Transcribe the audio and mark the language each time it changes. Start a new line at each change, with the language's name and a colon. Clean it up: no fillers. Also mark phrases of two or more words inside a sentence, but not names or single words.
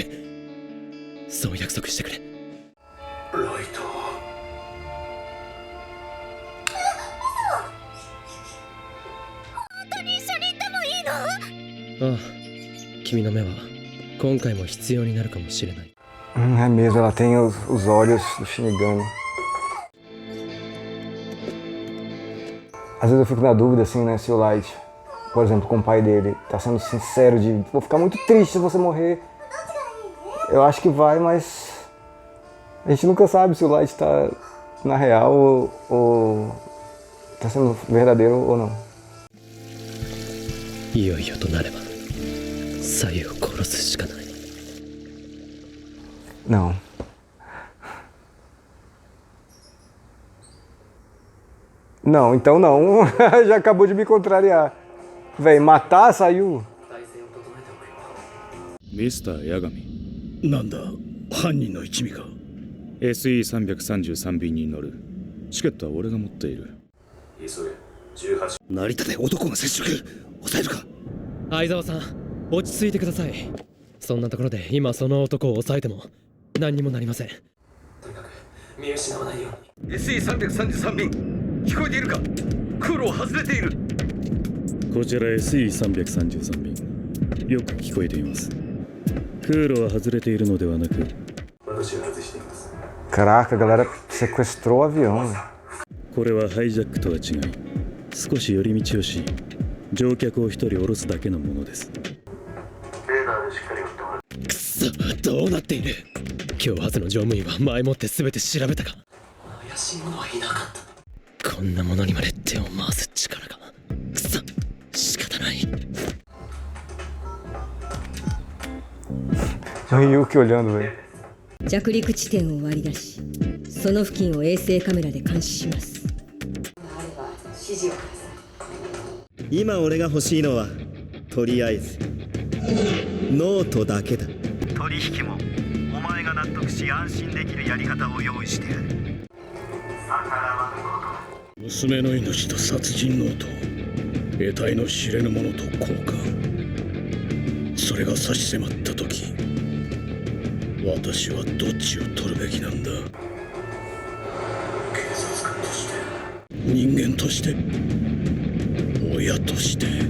Japanese: そう約束してくれ。ライト、ああ、君の目は今回も必要になるかもしれない。
Portuguese: É mesmo, ela tem os olhos do Shinigami. Às vezes eu fico na dúvida, assim, né, se o Light, por exemplo, com o pai dele, tá sendo sincero de vou ficar muito triste se você morrer. Eu acho que vai, mas a gente nunca sabe se o Light tá na real ou tá sendo verdadeiro ou não.
Japanese: いよいよとなれば左右を殺すしかない。
Portuguese: Não. Não, então não. Já acabou de me contrariar. Véi, matar saiu.
Japanese: ミスター八神、なんだ、犯人の一味か。 SE333 便に乗る。チケットは俺が持っている。成田で男が接触。抑えるか。相沢さん、落ち着いてください。そんなところで今その男を抑えても何にもなりません。とにかく見失わないように。 SE333 便、聞こえているか。空路を外れている。こちら SE333 便、よく聞こえています。空路は外れているのではなく、私が外しています。
Portuguese: Caraca, a galera sequestrou o avião.
Japanese: これはハイジャックとは違い、少し寄り道をし、乗客を一人降ろすだけのものです。レーダーでしっかり追ってもらう。くそ、どうなっている。今日初の乗務員は前もって全て調べたか。怪しい者はいなかった。こんなものにまで手を回す力が。くそ、仕方ない。
Portuguese: Ryuki olhando, velho.
Japanese: 着陸地点を割り出し、その付近を衛星カメラで監視します。あれば指示をください。今俺が欲しいのはとりあえずノートだけだ。取引もお前が納得し安心できるやり方を用意してやる。娘の命と殺人ノート、得体の知れぬものと交換。それが差し迫った時、私はどっちを取るべきなんだ。人間として親として